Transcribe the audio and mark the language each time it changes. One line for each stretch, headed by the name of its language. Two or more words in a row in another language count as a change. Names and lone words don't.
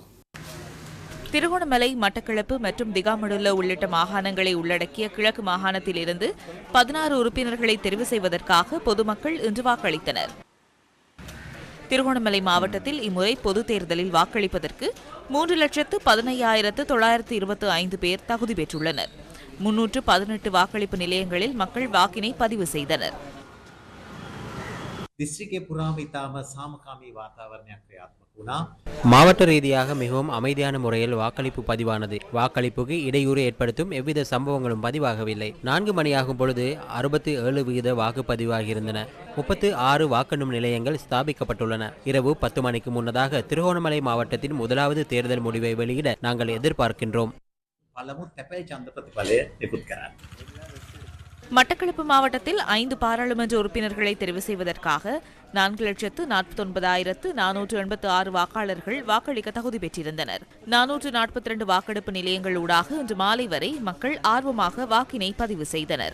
Tamil: திருகோணமலை, மட்டக்களப்பு மற்றும் திகாமடுல்ல உள்ளிட்ட மாகாணங்களை உள்ளடக்கிய கிழக்கு மாகாணத்திலிருந்து 16 உறுப்பினர்களை தெரிவு செய்வதற்காக பொதுமக்கள் இன்று வாக்களித்தனர். திருகோணமலை மாவட்டத்தில் இம்முறை பொதுத் தேர்தலில் வாக்களிப்பதற்கு 3,15,925 பேர் தகுதி பெற்றுள்ளனர். 318 வாக்களிப்பு நிலையங்களில் மக்கள் வாக்கினை பதிவு செய்தனர்.
Sinhala: දිස්ත්‍රික්කයේ පුරාම ඉතාම සාමකාමී වාතාවරණයක් ක්‍රියාත්මක වුණා.
Tamil: மாவட்ட ரீதியாக மிகவும் அமைதியான முறையில் வாக்களிப்பு பதிவானது. வாக்களிப்புக்கு இடையூறு ஏற்படுத்தும் எவ்வித சம்பவங்களும் பதிவாகவில்லை. 4 மணியாகும் பொழுது 67% வாக்குப்பதிவாகியிருந்தன. 36 வாக்கெண்ணும் நிலையங்கள் ஸ்தாபிக்கப்பட்டுள்ளன. இரவு 10 மணிக்கு முன்னதாக திருகோணமலை மாவட்டத்தின் முதலாவது தேர்தல் முடிவை வெளியிட நாங்கள் எதிர்பார்க்கின்றோம்.
Sinhala: පළමු තැපැල් ඡන්ද ප්‍රතිඵලය නිකුත් කරන්න.
Tamil: மட்டக்களப்பு மாவட்டத்தில் 5 பாராளுமன்ற உறுப்பினர்களை தெரிவு செய்வதற்காக 4,49,486 வாக்காளர்கள் வாக்களிக்க தகுதி பெற்றிருந்தனர். 442 வாக்கெடுப்பு நிலையங்கள் ஊடாக இன்று மாலை வரை மக்கள் ஆர்வமாக வாக்கினை பதிவு செய்தனர்.